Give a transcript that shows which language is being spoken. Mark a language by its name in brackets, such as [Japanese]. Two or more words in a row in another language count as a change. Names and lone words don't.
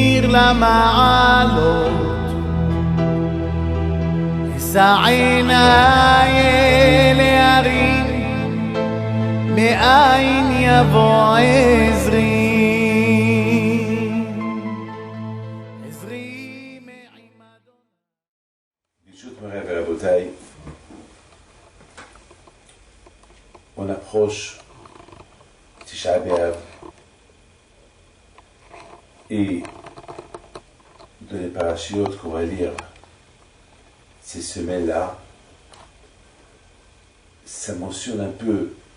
[Hebrew] למעלות, אשא עיניי אל ההרים, מאין יבוא עזרי. [French] On approche Tisha B'Av et de les parachutes qu'on va lire ces semaines-là, ça mentionne un peu